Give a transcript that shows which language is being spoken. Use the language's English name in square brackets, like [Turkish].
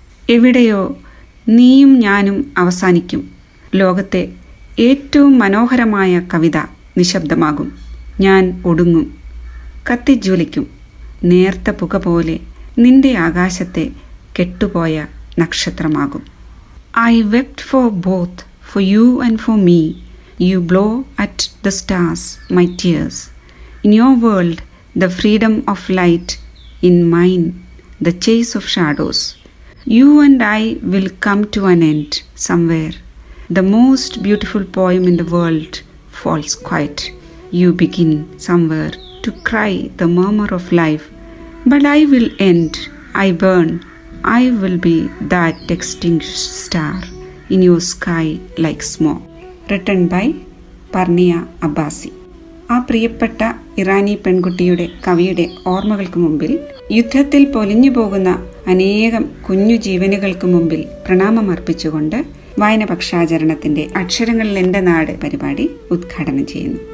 [Malayalam] എവിടെയോ നീയും ഞാനും അവസാനിക്കും. ലോകത്തെ ഏറ്റവും മനോഹരമായ കവിത നിശബ്ദമാകും. ഞാൻ ഒടുങ്ങും, കത്തിജ്വലിക്കും. നേർത്ത പുക പോലെ നിന്റെ ആകാശത്തെ കെട്ടുപോയ നക്ഷത്രമാകും. [English] I wept for both, for you and for me. You blow at the stars my tears. In your world, the freedom of light. In mine, the chase of shadows. You and I will come to an end somewhere. The most beautiful poem in the world falls quiet. You begin somewhere to cry the murmur of life. But I will end. I burn. I will be that extinguished star in your sky like smoke. Written by [Malayalam] Purnia അബ്ബാസി. ആ പ്രിയപ്പെട്ട ഇറാനി പെൺകുട്ടിയുടെ കവിയുടെ ഓർമ്മകൾക്ക് മുമ്പിൽ, യുദ്ധത്തിൽ പൊലിഞ്ഞു പോകുന്ന അനേകം കുഞ്ഞു ജീവനുകൾക്ക് മുമ്പിൽ പ്രണാമം അർപ്പിച്ചുകൊണ്ട് വായന പക്ഷാചരണത്തിന്റെ അക്ഷരങ്ങളിൽ എൻ്റെ നാട് പരിപാടി ഉദ്ഘാടനം ചെയ്യുന്നു.